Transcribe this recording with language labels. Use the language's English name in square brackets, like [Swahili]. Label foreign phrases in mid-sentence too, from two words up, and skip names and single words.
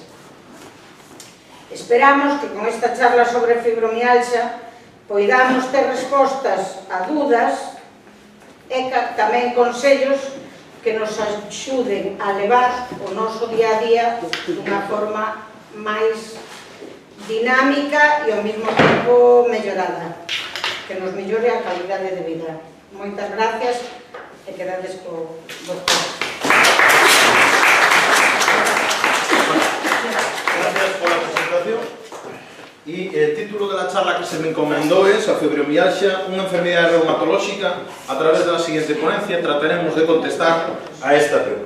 [Galician] Esperamos que con esta charla sobre fibromialgia poidamos ter respostas a dudas e tamén consellos que nos axuden a levar o noso día a día dunha forma máis dinámica e ao mesmo tempo mellorada, que nos mellore a calidade de vida. Moitas gracias e quedades co doctor. [Spanish] Gracias por la presentación. Y el título de la charla que se me encomendó es a fibromialgia, una enfermedad reumatológica. A través de la siguiente ponencia trataremos de contestar a esta pregunta.